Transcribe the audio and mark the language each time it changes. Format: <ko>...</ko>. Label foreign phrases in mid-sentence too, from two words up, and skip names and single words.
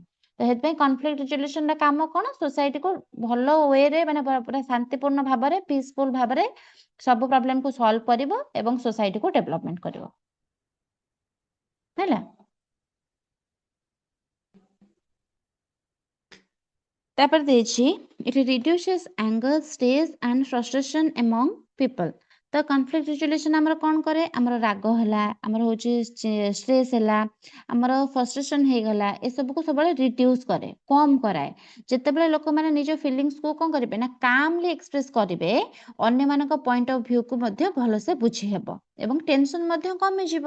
<or>ତ ସେଥିପାଇଁ</or> <en>conflict resolution</en> <or>କାମ କଣ, ସୋସାଇଟିକୁ ଭଲ ୱେରେ ମାନେ ପୁରା ଶାନ୍ତିପୂର୍ଣ୍ଣ ଭାବରେ ପିସଫୁଲ ଭାବରେ ସବୁ ପ୍ରୋବ୍ଲେମକୁ ସଲ୍ଭ କରିବ ଏବଂ ସୋସାଇଟିକୁ ଡେଭଲପମେଣ୍ଟ କରିବ, ହେଲା। ତାପରେ ଦେଇଛି</or> <en>it reduces anger, stress and frustration among people।</en> <or>ତ</or> <en>conflict resolution</en> <or>ଆମର କଣ କରେ, ଆମର ରାଗ ହେଲା, ଆମର ହଉଛି ଷ୍ଟ୍ରେସ୍ ହେଲା, ଆମର ଫ୍ରଷ୍ଟ୍ରେସନ ହେଇଗଲା, ଏସବୁକୁ ସବୁବେଳେ ରିଡ୍ୟୁସ କରେ, କମ କରାଏ। ଯେତେବେଳେ ଲୋକମାନେ ନିଜ ଫିଲିଙ୍ଗସକୁ କଣ କରିବେ ନା</or> <en>calmly express</en> <or>କରିବେ, ଅନ୍ୟମାନଙ୍କ</or> <en>point of view</en> <or>ମଧ୍ୟ ଭଲସେ ବୁଝି ହେବ ଏବଂ ଟେନସନ ମଧ୍ୟ କମିଯିବ।</or>